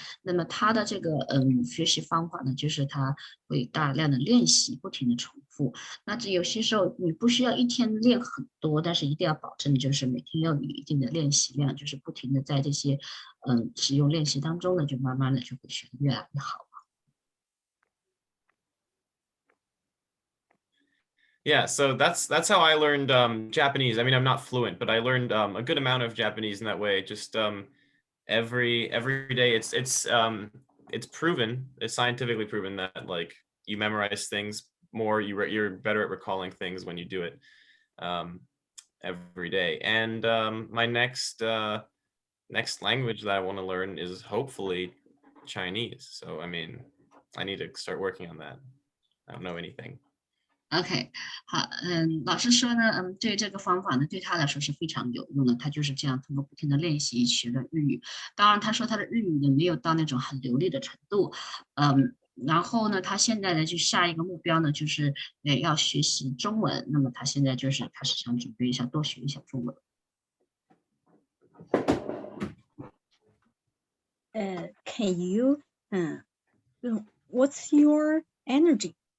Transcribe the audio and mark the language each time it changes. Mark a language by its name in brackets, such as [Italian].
[Chinese] 那么他的这个学习方法呢，就是他会大量的练习，不停的重复。那这有些时候你不需要一天练很多，但是一定要保证就是每天要有一定的练习量，就是不停的在这些使用练习当中呢，就慢慢的就会学得越来越好。 [English] Yeah, so that's how I learned Japanese. I mean, I'm not fluent, but I learned a good amount of Japanese in that way. Just every day, it's proven, it's scientifically proven that like you memorize things more, you're better at recalling things when you do it every day. And my next language that I want to learn is hopefully Chinese. So I mean, I need to start working on that. I don't know anything. [Chinese] OK， 好，老师说呢，对这个方法呢，对他来说是非常有用的。他就是这样通过不停的练习学的日语。当然，他说他的日语呢没有到那种很流利的程度，然后呢，他现在呢就下一个目标呢就是要学习中文。那么他现在就是开始想准备一下，多学一下中文。 [English] Can you what's your energy？